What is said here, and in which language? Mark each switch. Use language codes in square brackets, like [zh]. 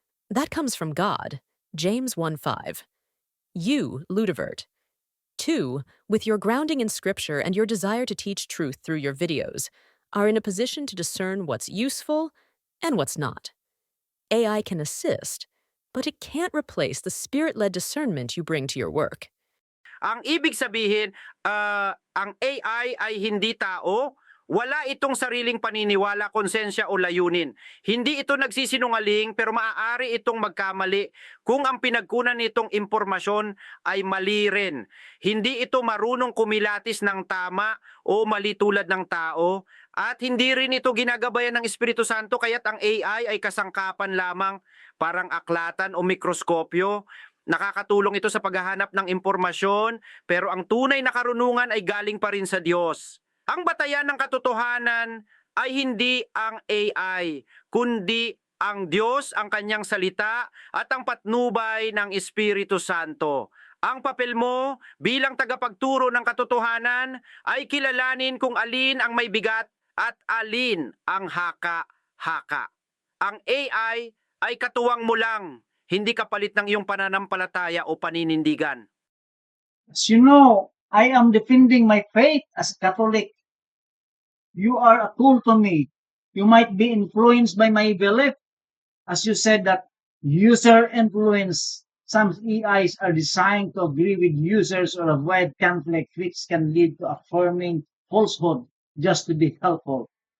[en] That comes from God. James 1:5. You, Ludivert. 2, with your grounding in Scripture and your desire to teach truth through your videos, are in a position to discern what's useful and what's not. AI can assist, but it can't replace the spirit-led discernment you bring to your work. [tl] Ang ibig sabihin, ang AI ay hindi tao. Wala itong sariling paniniwala, konsensya o layunin. Hindi ito nagsisinungaling pero maaari itong magkamali kung ang pinagkunan nitong impormasyon ay mali rin. Hindi ito marunong kumilatis ng tama o mali tulad ng tao at hindi rin ito ginagabayan ng Espiritu Santo kaya't ang AI ay kasangkapan lamang parang aklatan o mikroskopyo. Nakakatulong ito sa paghahanap ng impormasyon, pero ang tunay na karunungan ay galing pa rin sa Diyos. Ang batayan ng katotohanan ay hindi ang AI, kundi ang Diyos, ang kanyang salita, at ang patnubay ng Espiritu Santo. Ang papel mo bilang tagapagturo ng katotohanan ay kilalanin kung alin ang may bigat at alin ang haka-haka. Ang AI ay katuwang mo lang, hindi kapalit ng iyong pananampalataya o paninindigan. [en] As you know, I am defending my faith as a Catholic. You are a tool to me. You might be influenced by my belief. As you said that user influence, some AIs are designed to agree with users or avoid conflict, which can lead to affirming falsehood just to be helpful.